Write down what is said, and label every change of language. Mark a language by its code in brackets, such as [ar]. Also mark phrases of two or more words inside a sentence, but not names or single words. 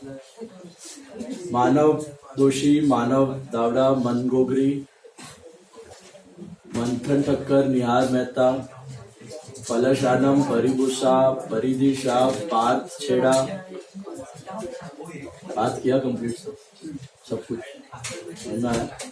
[hi] Manav Doshi, Manav Davda, Man Gogri, Manthan Thakkar, Nihar Mehta, Palash Anam, Paribusa, Paridhi Shah, Parth Chheda. बात किया कंप्लीट सब कुछ समझ में आया?